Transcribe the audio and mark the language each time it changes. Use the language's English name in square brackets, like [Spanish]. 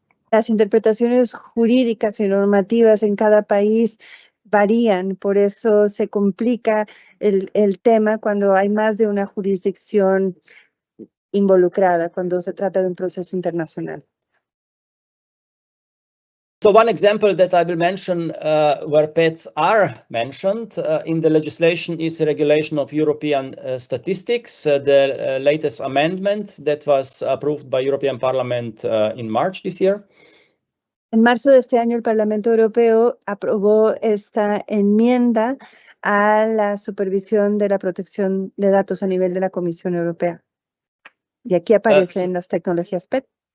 [Spanish] Las interpretaciones jurídicas y normativas en cada país varían, por eso se complica el tema cuando hay más de una jurisdicción involucrada, cuando se trata de un proceso internacional. [English] So one example that I will mention where PETs are mentioned in the legislation is the regulation of European statistics, the latest amendment that was approved by European Parliament in March this year. [Spanish] En marzo de este año, el Parlamento Europeo aprobó esta enmienda a la supervisión de la protección de datos a nivel de la Comisión Europea. Y aquí aparecen las tecnologías PET.